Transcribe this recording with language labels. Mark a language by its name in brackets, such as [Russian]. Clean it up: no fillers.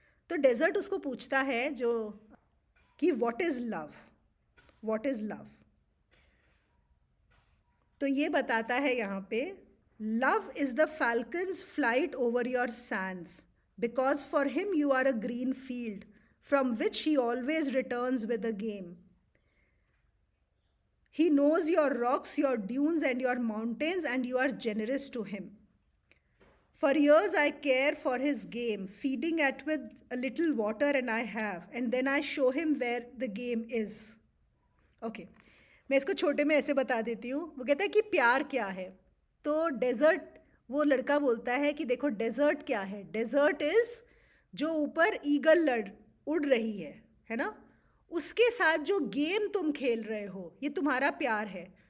[Hindi] तो डेजर्ट उसको पूछता है जो कि [English] What is love, what is love. [Hindi] तो ये बताता है यहाँ पे, [English] Love is the falcon's flight over your sands because for him you are a green field from which he always returns with a game. He knows your rocks, your dunes and your mountains, and you are generous to him. For years I care for his game, feeding it with a little water and I have, and then I show him where the game is. [Hindi] Okay, मैं इसको छोटे में ऐसे बता देती हूँ। वो कहता है कि प्यार क्या है। तो डेजर्ट, वो लड़का बोलता है कि देखो डेजर्ट क्या है, डेजर्ट इज़ जो ऊपर ईगल उड़ रही है ना, उसके साथ जो गेम तुम खेल रहे हो ये तुम्हारा प्यार है।